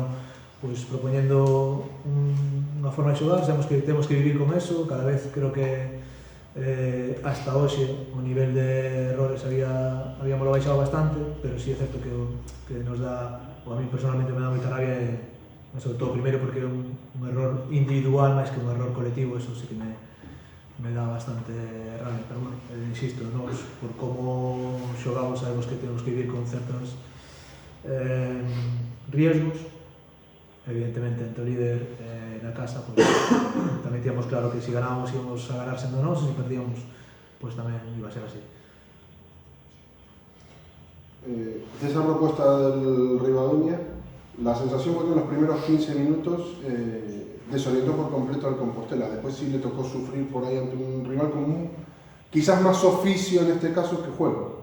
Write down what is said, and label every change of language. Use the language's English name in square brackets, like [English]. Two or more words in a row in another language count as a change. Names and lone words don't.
[Galician] pois, propoñendo unha forma de xogar, sabemos que temos que vivir con eso, cada vez creo que hasta hoxe o nivel de errores habíamos baixado bastante, pero sí é certo que nos dá, ou a mí personalmente me dá moita rabia, sobre todo primeiro porque é un error individual máis que un error colectivo, eso sí que me dá bastante rabia, pero bueno, insisto, nós por como xogamos sabemos que temos que vivir con certos riesgos, evidentemente entre o líder na casa, pues, tamén tíamos claro que se ganábamos íbamos a ganar sendo nós, e se perdíamos pues tamén iba a ser así. [Spanish] Esa propuesta del Ribadumia, la sensación fue que en los primeros 15 minutos desorientó por completo al Compostela, después sí le tocó sufrir por ahí ante un rival común, quizás más oficio en este caso que juego.